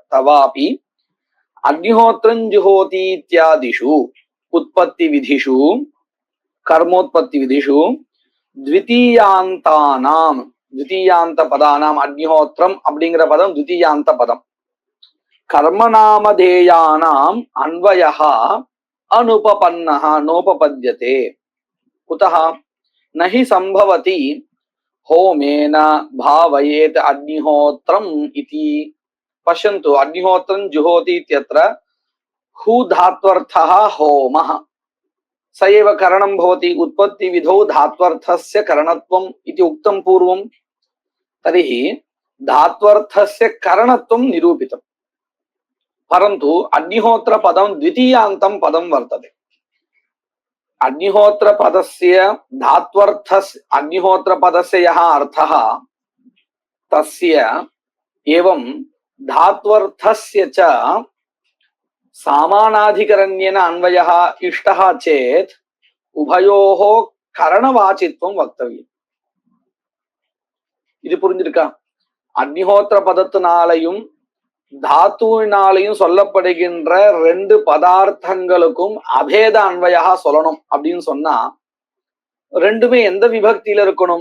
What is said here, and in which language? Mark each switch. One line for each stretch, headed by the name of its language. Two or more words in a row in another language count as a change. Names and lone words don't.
Sanskrit: तवापि अग्निहोत्रं जुहोति इत्यादिषु उत्पत्ति विधिषु कर्मोत्पत्ति विधिषु द्वितीयान्तानाम्, द्वितीयान्त पदानाम्,
Tamil: அக்னிஹோத்திரம் அப்படிங்கிற பதம் த்விதீயாந்த பதம்,
Sanskrit: कर्मनामधेयानाम् अन्वयः अनुपपन्नः नोपपद्यते. குதः? नहि सम्भवति होमेन भावयेत् अग्निहोत्रम् इति. पश्यन्तु, अग्निहोत्रं जुहोति इत्यत्र हू धात्वर्थः होमः स एव करणं भवति. उत्पत्ति विधौ धात्वर्थस्य करणत्वम् इति उक्तं पूर्वं. तर्हि धात्वर्थस्य करणत्वं निरूपितम्, परन्तु अग्निहोत्र पदं द्वितीयान्तं पदं वर्तते. अग्निहोत्र पदस्य धात्वर्थस्य, अग्निहोत्र पदस्य यः अर्थः तस्य एवं धात्वर्थस्य च सामानाधिकरण्येन अन्वयः इष्टः चेत् उभयोः करणवाचित्वं वक्तव्यम्.
Tamil: இது புரிஞ்சிருக்கா? அக்னிஹோத்திர பதத்தினாலையும் தாத்துவினாலையும் சொல்லப்படுகின்ற ரெண்டு பதார்த்தங்களுக்கும் அபேத அன்வயா சொல்லணும் அப்படின்னு சொன்னா, ரெண்டுமே எந்த விபக்தியில இருக்கணும்?